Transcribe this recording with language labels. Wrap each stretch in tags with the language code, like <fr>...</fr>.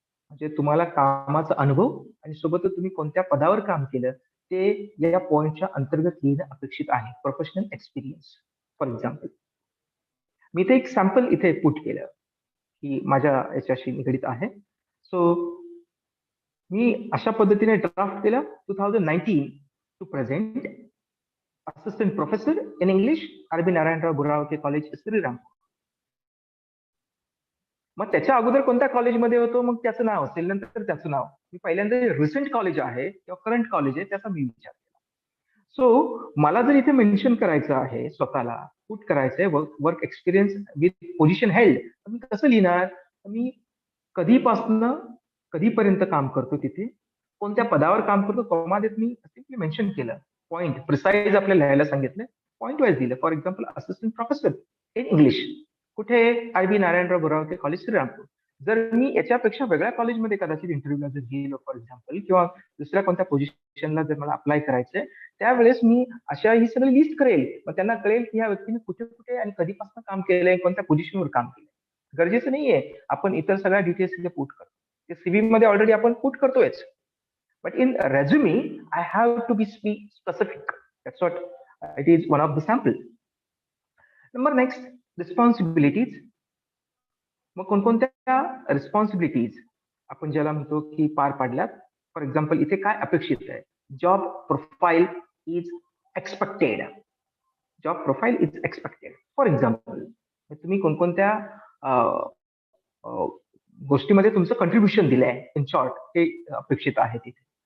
<mr>म्हणजे तुम्हाला कामाचा अनुभव आणि सोबतच तुम्ही कोणत्या पदावर काम केलं ते या पॉइंटच्या अंतर्गत येणं अपेक्षित आहे.</mr> <en>Professional experience. For example,</en> <mr>मी ते एक सॅम्पल इथे पुट केलं की माझ्या याच्याशी निगडीत आहे. सो मी अशा पद्धतीने ड्राफ्ट केलं 2019 to present.</mr> <en>assistant professor in English, R.B. Narayanrao Buraoke College, Sri.</en> <mr>मग त्याच्या अगोदर कोणत्या कॉलेजमध्ये होतो, मग त्याचं नाव असेल, नंतर त्याचं नाव. मी पहिल्यांदा रिसेंट कॉलेज आहे किंवा करंट कॉलेज आहे त्याचा मी विचार केला. सो मला जर इथे मेन्शन करायचं आहे, स्वतःला पुट करायचंय</mr> <en>work experience with position held,</en> <mr>तर मी कसं लिहिणार? मी कधीपासनं कधीपर्यंत काम करतो, तिथे कोणत्या पदावर काम करतो, कॉमा देत मी सिम्पली मेन्शन केलं. पॉईंट प्रिसाइज आपल्याला लिहायला सांगितलं, पॉईंट वाईज दिलं. For example</mr> <en>assistant professor in English,</en> <mr>कुठे? आय.बी. नारायणराव बुरावके कॉलेज, श्रीरामपूर. जर मी याच्यापेक्षा वेगळ्या कॉलेजमध्ये कदाचित इंटरव्ह्यूला जर गेलो फॉर एक्झाम्पल, किंवा दुसऱ्या कोणत्या पोझिशनला जर मला अप्लाय करायचंय, त्यावेळेस मी अशा ही सगळी लिस्ट करेल. मग त्यांना कळेल की ह्या व्यक्तीने कुठे कुठे आणि कधीपासून काम केलंय, कोणत्या पोझिशनवर काम केलंय. गरजेचं नाहीये आपण इतर सगळ्या डिटेल्स इथे पुट करतो, ते सीव्ही मध्ये ऑलरेडी आपण put करतोयच.</mr> <en>But in resume I have to be specific. That's what it is, one of the sample. Number next, responsibilities.</en> <mr>मग कोणकोणत्या रिस्पॉन्सिबिलिटीज आपण ज्याला म्हणतो की पार पाडल्यात.</mr> <en>for example</en> <mr>इथे काय अपेक्षित आहे?</mr> <en>Job profile is expected. Job profile is expected.</en> <mr>For example तुम्ही कोणकोणत्या गोष्टीमध्ये तुमचं कंट्रीब्युशन दिलंय, इन शॉर्ट हे अपेक्षित आहे तिथे.</mr>